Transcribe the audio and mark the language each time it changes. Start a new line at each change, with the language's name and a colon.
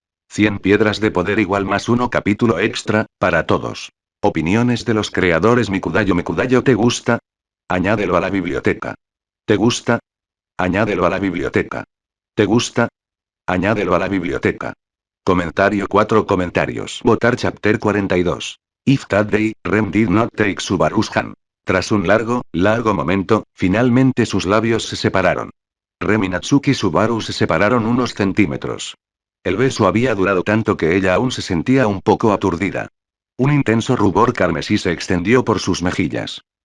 Spanish: 100 piedras de poder igual más uno capítulo extra, para todos. Opiniones de los creadores Mikudayo, ¿te gusta? Añádelo a la biblioteca. ¿Te gusta? Añádelo a la biblioteca. ¿Te gusta? Añádelo a la biblioteca. Comentario 4 comentarios. Votar
English: Chapter 42. If that day, Rem did not take Subaru's hand.
Spanish: Tras un largo momento, finalmente sus labios se separaron. Rem y Natsuki Subaru se separaron unos centímetros. El beso había durado tanto que ella aún se sentía un poco aturdida. Un intenso rubor carmesí se extendió por sus mejillas.